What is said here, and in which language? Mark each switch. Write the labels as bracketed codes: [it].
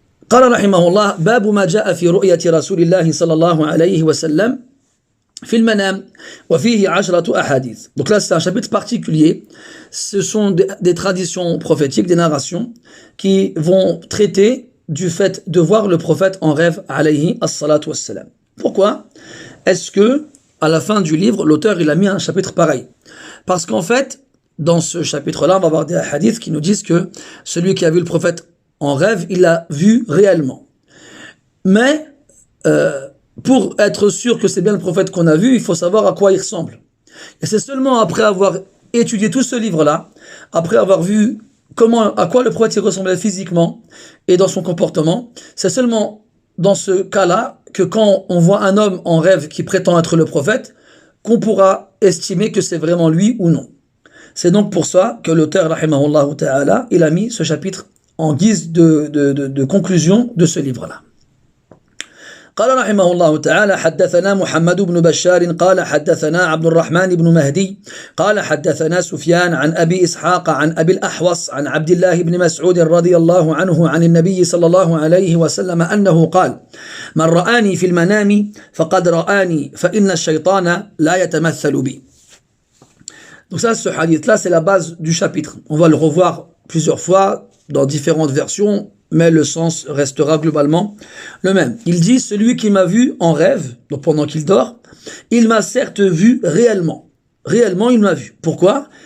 [ar] قال رحمه الله: باب ما جاء في رؤية رسول الله صلى الله عليه وسلم في المنام وفيه 10 أحاديث. [fr] Donc là c'est un chapitre particulier. Ce sont des traditions prophétiques, des narrations qui vont traiter du fait de voir le prophète en rêve alayhi as-salatu wassalam. Pourquoi est-ce que à la fin du livre l'auteur il a mis un chapitre pareil? Parce qu'en fait dans ce chapitre-là, on va avoir des hadiths qui nous disent que celui qui a vu le prophète en rêve, il l'a vu réellement. Mais pour être sûr que c'est bien le prophète qu'on a vu, il faut savoir à quoi il ressemble. Et c'est seulement après avoir étudié tout ce livre-là, après avoir vu à quoi le prophète ressemblait physiquement et dans son comportement, c'est seulement dans ce cas-là que quand on voit un homme en rêve qui prétend être le prophète, qu'on pourra estimer que c'est vraiment lui ou non. C'est donc pour ça que l'auteur, rahimahullah ta'ala, il a mis ce chapitre en guise de conclusion de ce livre-là. [ar] قال رحمه الله تعالى حدثنا محمد بن بشار قال حدثنا عبد الرحمن بن مهدي قال حدثنا سفيان عن أبي إسحاق عن أبي الأحوص عن عبد الله بن مسعود رضي الله عنه عن النبي صلى الله عليه وسلم أنه قال من رآني في المنام فقد رآني فإن الشيطان لا يتمثل بي. [fr] Donc ça, ce hadith-là, c'est la base du chapitre. On va le revoir plusieurs fois dans différentes versions, mais le sens restera globalement le même. Il dit, celui qui m'a vu en rêve, donc pendant qu'il dort, il m'a certes vu réellement. Réellement, il m'a vu. Pourquoi?